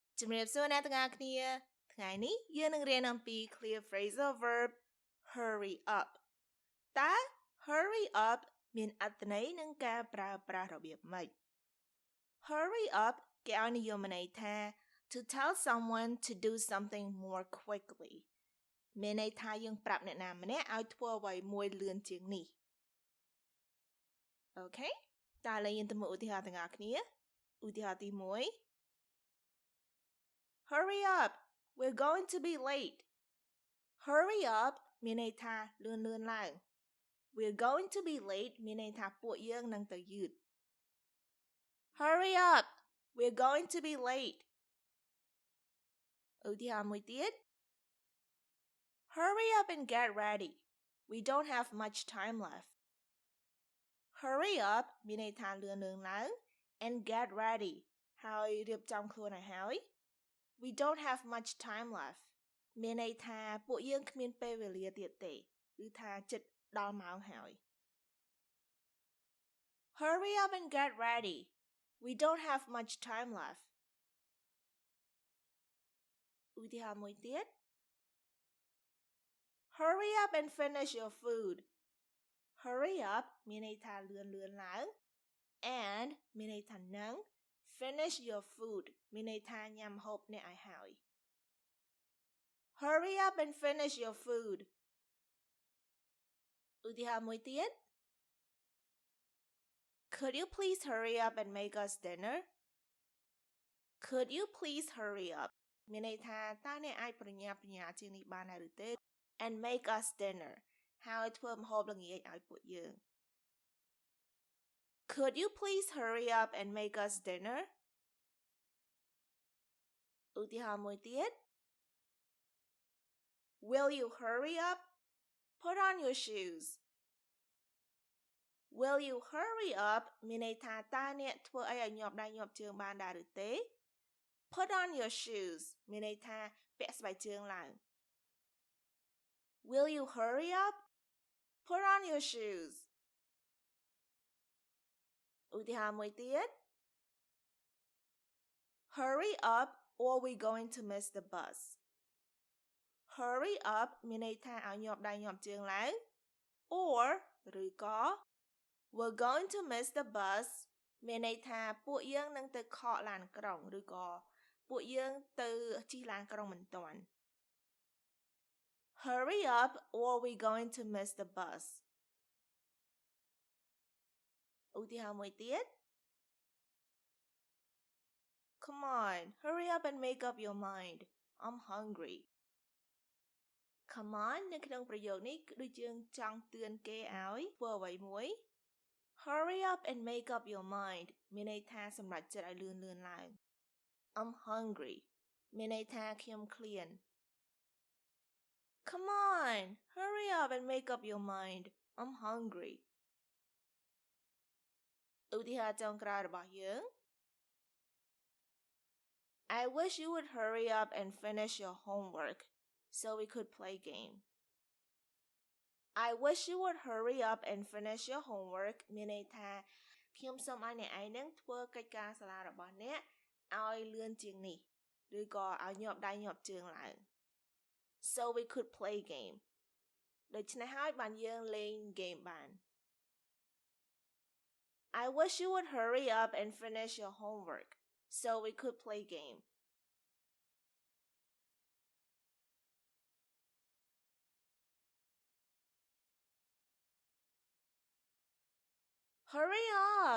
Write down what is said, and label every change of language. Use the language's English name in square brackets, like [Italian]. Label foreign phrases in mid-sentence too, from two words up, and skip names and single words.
[Khmer] ជំរាបសួរអ្នកទាំងអស់គ្នាថ្ងៃនេះយើងនឹងរៀនអំពី [English] clear phrasal verb hurry up [Khmer] តើ [English] hurry up [Khmer] មានអត្ថន័យនិងការប្រើប្រាស់របៀបម៉េច [English] hurry up [Khmer] គេឲ្យនិយមន័យថា [English] to tell someone to do something more quickly [Khmer] មានន័យថាយើងប្រាប់អ្នកណាម្នាក់ឲ្យធ្វើអ្វីមួយលឿនជាងនេះ អូខេតើឥឡូវយើងទៅមើលឧទាហរណ៍ទាំងអស់គ្នាឧទាហរណ៍ទី1 [English] Hurry up, we're going to be late. Hurry up [Khmer] មានន័យថាលឿនឡើង [English] We're going to be late [Khmer] មានន័យថាពួកយើងនឹងទៅយឺត [English] Hurry up, we're going to be late. [Khmer] ឧទាហរណ៍មួយទៀត [English] Hurry up and get ready. We don't have much time left. Hurry up [Khmer] មានន័យថាលឿនឡើង [English] and get ready [Khmer] ហើយរៀបចំខ្លួនឲ្យហើយ [English] We don't have much time left [Khmer] មានន័យថាពួកយើងគ្មានពេលវេលាទៀតទេគឺថាចិត្តដល់ម៉ោងហើយ [English] Hurry up and get ready. We don't have much time left. [Khmer] ឧទាហរណ៍មួយទៀត [English] Hurry up and finish your food. Hurry up [Khmer] មានន័យថាលឿនឡើង and មានន័យថានឹង [English] finish your food [Khmer] មានន័យថាញ៉ាំម្ហូបអ្នកឲ្យហើយ [English] Hurry up and finish your food. [Khmer] ឧទាហរណ៍មួយទៀត [English] Could you please hurry up and make us dinner? Could you please hurry up [Khmer] មានន័យថាតើអ្នកអាចប្រញាប់ប្រញាល់ជាងនេះបានដែរឬទេ [English] and make us dinner [Khmer] ហើយធ្វើម្ហូបល្ងាចឲ្យពួកយើង [English] Could you please hurry up and make us dinner? [Khmer] ឧទាហរណ៍មួយទៀត [English] Will you hurry up? Put on your shoes. Will you hurry up [Khmer] មានន័យថាតើអ្នកធ្វើអីឲ្យញាប់ដៃញាប់ជើងបានដែរឬទេ [English] Put on your shoes [Khmer] មានន័យថាពាក់ស្បែកជើងឡើង [English] Will you hurry up? Put on your shoes. [Khmer] ឧទាហរណ៍មួយទៀត [English] Hurry up or we're going to miss the bus. Hurry up [Khmer] មានន័យថាឲ្យញាប់ដៃញាប់ជើងឡើង or ឬក៏ [English] we're going to miss the bus [Khmer] មានន័យថាពួកយើងនឹងទៅខកឡានក្រុងឬក៏ពួកយើងទៅជិះឡានក្រុងមិនទាន់ [English] Hurry up or we're going to miss the bus. [Khmer] ឧទាហរណ៍មួយទៀត [English] Come on, hurry up and make up your mind. I'm hungry. Come on [Khmer] នៅក្នុងប្រយោគនេះគឺដូចយើងចង់ទឿនគេឲ្យធ្វើអ្វីមួយ [English] Hurry up and make up your mind [Khmer] មានន័យថាសម្រេចចិត្តឲ្យលឿនឡើង [English] I'm hungry [Khmer] មានន័យថាខ្ញុំឃ្លាន [English] Come on, hurry up and make up your mind. I'm hungry. [Khmer] ឧទាហរណ៍ចុងក្រោយរបស់យើង [English] I wish you would hurry up and finish your homework so we could play game. I wish you would hurry up and finish your homework [Khmer] មានន័យថាខ្ញុំសូមឲ្យអ្នកឯងនឹងធ្វើកិច្ចការសាលារបស់អ្នកឲ្យលឿនជាងនេះឬក៏ឲ្យញាប់ដៃញាប់ជើងឡើង [English] So we could play game [Khmer] ដូច្នេះហើយបានយើងលេង game បាន [English] I wish you would hurry up and finish your homework so we could play game. Hurry up!